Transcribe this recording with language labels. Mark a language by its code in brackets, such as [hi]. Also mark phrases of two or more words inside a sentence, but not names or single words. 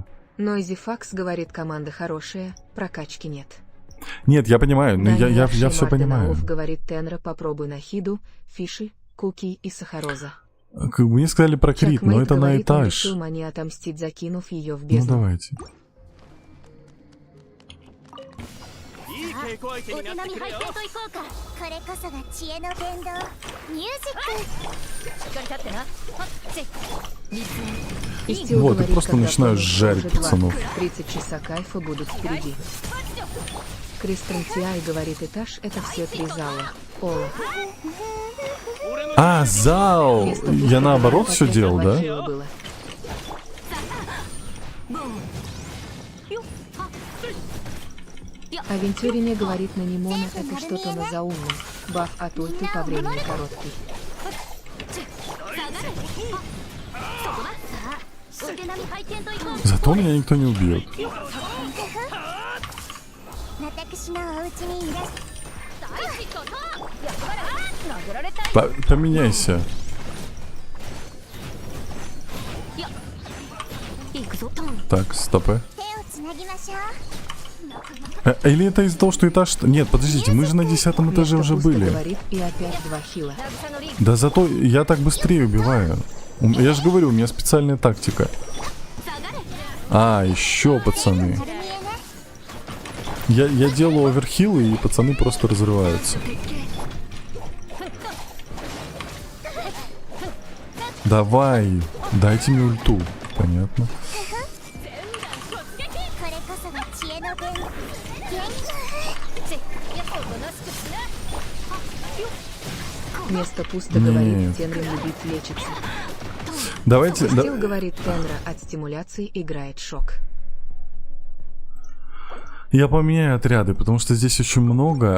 [ru] Нойзи Факс говорит, команда хорошая, прокачки нет. Нет, я понимаю, но я все понимаю. Говорит, Тенра, попробуй Нахиду, Фиши, Куки и Сахароза. Мне сказали про крит, но Чакмейт это на говорит, он этаж. решил мне отомстить, закинув ее в Ну бездну. давайте. [ja] いい稽古相手になってくれよ。これこそが知恵の伝道ミュージックしっかり立ってな [ru] Истил Вот, и говорит, просто когда начинаешь помнишь, жарить уже 20, пацанов. 30 часа кайфа будут впереди. Кристиан Тиай говорит, этаж это все 3 зала. Ола. Зал! Место Я пусто, наоборот пока все делал, да? хила было. Авентюрине говорит, на Нимона это что-то на заумном. Баф от ульты по времени короткий. [ja] 腕並み拝見といこう [ru] Зато меня никто не убьет. [ja] 私のお家にいらっ [ru] Поменяйся. [ja] 行くぞ [ru] Так, стопы. [ja] 手をつなぎましょう [ru] Или это из-за того, что этаж... Нет, подождите, мы же на 10-м этаже Место уже пусто, были. говорит, и опять 2 хила. Да зато я так быстрее убиваю. Я же говорю, у меня специальная тактика. Еще, пацаны. [ja] 丸見えね [ru] Я делаю оверхилы, и пацаны просто разрываются. Давай, дайте мне ульту. Понятно. [ja] これこそが知恵の伝道。 [ru] Место пусто, говорит Тенрин, любит лечится. Давайте... Костил, говорит Тенра, от стимуляции играет шок. Я поменяю отряды, потому что здесь очень много.